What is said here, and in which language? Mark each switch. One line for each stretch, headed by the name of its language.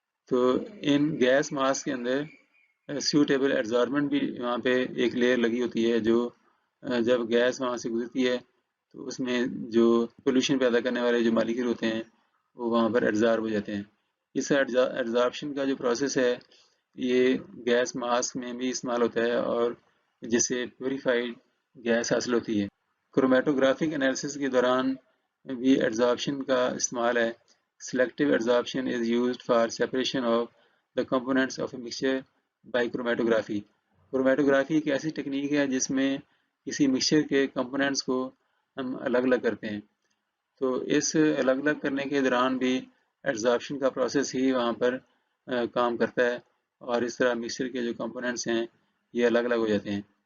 Urdu: تو ان gas mask کے اندر سیوٹیبل ایڈزاربنٹ بھی وہاں پہ ایک لیئر لگی ہوتی ہے، جو جب گیس وہاں سے گزرتی ہے تو اس میں جو پولوشن پیدا کرنے والے جو مالیکول ہوتے ہیں وہ وہاں پر ایڈزارب ہو جاتے ہیں. اس ایڈزارپشن کا جو پروسیس ہے یہ گیس ماسک میں بھی استعمال ہوتا ہے، اور جس سے پیوریفائڈ گیس حاصل ہوتی ہے. کرومیٹوگرافک انالیسس کے دوران بھی ایڈزارپشن کا استعمال ہے.
English: Selective adsorption is used for separation of the components of a mixture by chromatography.
Urdu: Chromatography ایک ایسی ٹیکنیک ہے جس میں کسی مکسچر کے کمپوننٹس کو ہم الگ الگ کرتے ہیں. تو اس الگ الگ کرنے کے دوران بھی ایڈزارپشن کا پروسیس ہی وہاں پر کام کرتا ہے، اور اس طرح مکسچر کے جو کمپوننٹس ہیں یہ الگ الگ ہو جاتے ہیں.